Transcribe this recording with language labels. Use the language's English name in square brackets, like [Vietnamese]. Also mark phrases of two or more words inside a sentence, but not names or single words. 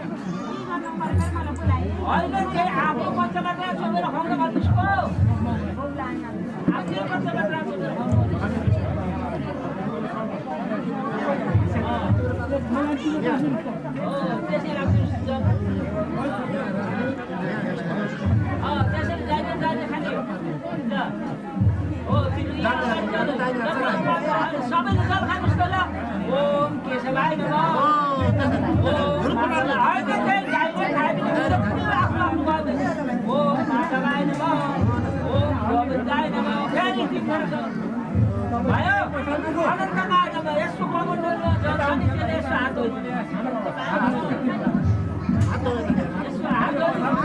[Nepali] होइन त्यही आफ्नो पञ्चमात्रा छोडेर खुवाउन भन्नुहोस् पो आफ्नो पञ्चमात्रा छोडेर त्यसै राख्नुहोस् त्यसैले डाइरेक्ट डाइरेक्ट खाने हो सबैले जल खानुहोस् त ल [Sanskrit] ओम केशवाय नमः ओम माधवाय नमः ओम गोविन्दाय नमः [Nepali] फेरि तिम्रो भयो [Sanskrit] अनन्तकाय नमः [Nepali] यसको कमण्डल जल खाने यसो हात हो यसो हात हो